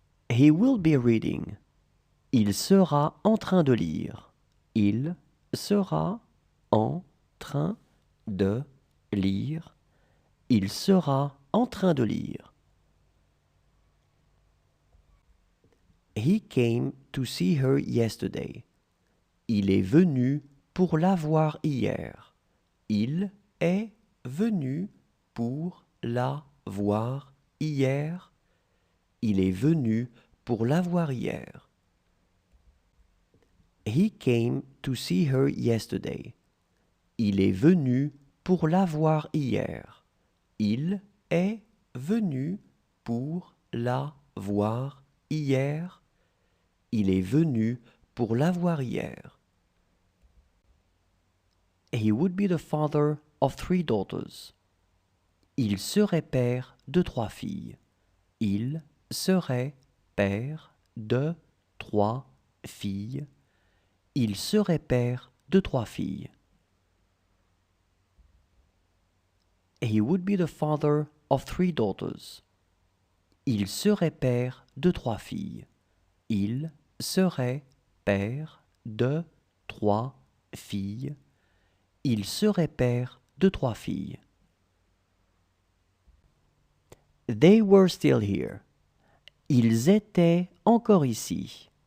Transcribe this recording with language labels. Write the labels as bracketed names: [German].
[English] He will be reading. [French] Il sera en train de lire. Il sera en train de lire. Il sera en train de lire. [English] He came to see her yesterday. [French] Il est venu pour la voir hier. Il est venu pour la voir hier. Il est venu pour la voir hier. [English] He came to see her yesterday. [French] Il est venu pour la voir hier. Il est venu pour la voir hier. Il est venu pour la voir hier. [English] He would be the father of 3 daughters. [French] Il serait père de 3 filles. Il serait père de 3 filles. Il serait père de 3 filles. [English] He would be the father of 3 daughters. [French] Il serait père de 3 filles. Il serait père de 3 filles. Il serait père de 3 filles. [English] They were still here. [French] Ils étaient encore ici.